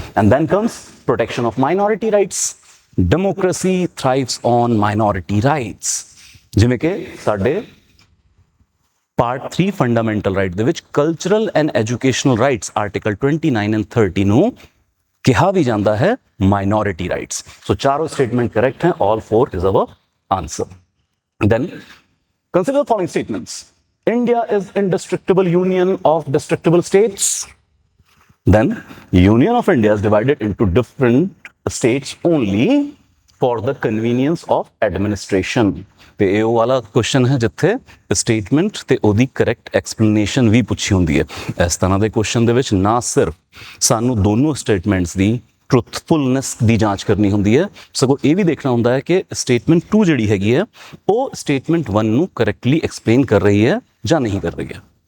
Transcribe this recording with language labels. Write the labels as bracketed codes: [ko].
[en] And then comes protection of minority rights. Democracy thrives on minority rights. [pa] ਜਿਵੇਂ ਕਿ ਸਾਡੇ part 3 fundamental right ਦੇ ਵਿੱਚ cultural and educational rights article 29 and 30 ਨੂੰ ਕਿਹਾ ਵੀ ਜਾਂਦਾ ਹੈ ਮਾਈਨੋਰਿਟੀ ਰਾਈਟਸ। ਸੋ ਚਾਰੋਂ ਸਟੇਟਮੈਂਟ ਕਰੈਕਟ ਹੈ, [en] all 4 is our answer. Then consider the following statements. India is indestructible union of destructible states. Then Union of India is divided into different states only for the convenience of administration. [pa] ਤੇ ਇਹ ਉਹ ਵਾਲਾ question ਹੈ ਜਿੱਥੇ statement ਤੇ ਉਹਦੀ correct explanation ਵੀ ਪੁੱਛੀ ਹੁੰਦੀ ਹੈ। ਇਸ ਤਰ੍ਹਾਂ ਦੇ ਕੁਐਸਚਨ ਦੇ ਵਿੱਚ ਨਾ ਸਿਰਫ ਸਾਨੂੰ ਦੋਨੋਂ ਸਟੇਟਮੈਂਟਸ ਦੀ ਟਰੁਥਫੁਲਨੈਸ ਦੀ ਜਾਂਚ ਕਰਨੀ ਹੁੰਦੀ ਹੈ, ਸਗੋਂ ਇਹ ਵੀ ਦੇਖਣਾ ਹੁੰਦਾ ਹੈ ਕਿ ਸਟੇਟਮੈਂਟ 2 ਜਿਹੜੀ ਹੈਗੀ ਹੈ ਉਹ ਸਟੇਟਮੈਂਟ 1 ਨੂੰ ਕਰੈਕਟਲੀ ਐਕਸਪਲੇਨ ਕਰ ਰਹੀ ਹੈ ਜਾਂ ਨਹੀਂ ਕਰ ਰਹੀ ਹੈ।